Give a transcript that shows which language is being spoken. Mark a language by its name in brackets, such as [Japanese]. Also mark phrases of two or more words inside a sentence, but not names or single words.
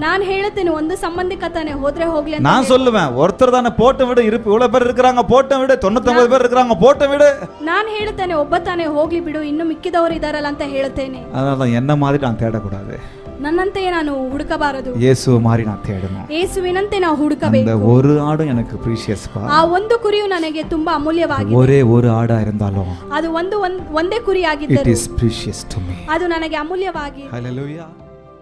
[Kannada] ನಾನು ಹೇಳುತ್ತೇನೆ, ಒಂದು ಸಂಬಂಧಿಕ ತಾನೆ, ಹೋದ್ರೆ ಹೋಗ್ಲಿ ಅಂತ. [Tamil] நான் சொல்லுவேன், ஒருத்தர் தானே போட்ட விடு, இவ்வளவு பேர் இருக்கிறாங்க போட்ட விடு, 99 பேர் இருக்கிறாங்க போட்ட விடு. [Kannada] ನಾನು ಹೇಳುತ್ತೇನೆ, ಒಬ್ಬ ತಾನೆ ಹೋಗ್ಲಿ ಬಿಡು, ಇನ್ನು ಮಿಕ್ಕಿದವರು ಇದಾರಲ್ಲ ಅಂತ ಹೇಳುತ್ತೇನೆ. [Tamil] அதனால என்ன மாதிரி நான் தேடக்கூடாது, [Kannada] ನನ್ನಂತೆಯೇ ನಾನು ಹುಡುಕಬಾರದು, [Tamil] இயேசு மாதிரி நான் தேடணும். [Kannada] ಯೇಸುವಿನಂತೆ ನಾವು [Tamil] அந்த [Kannada] ಹುಡುಕಬೇಕು. [Tamil] ஒரு ஆடும் எனக்கு precious பா. [Kannada] ಆ ಒಂದು ಕುರಿಯು ನನಗೆ ತುಂಬಾ ಅಮೂಲ್ಯವಾಗಿದೆ. [Tamil] ஒரே ஒரு ஆடா இருந்தாலும் [Kannada] ಅದು ಒಂದೇ ಕುರಿ [English] it [Kannada] ಆಗಿದ್ದರೂ [English] is precious to me. [Kannada] ಅದು ನನಗೆ ಅಮೂಲ್ಯವಾಗಿ. [English] Hallelujah.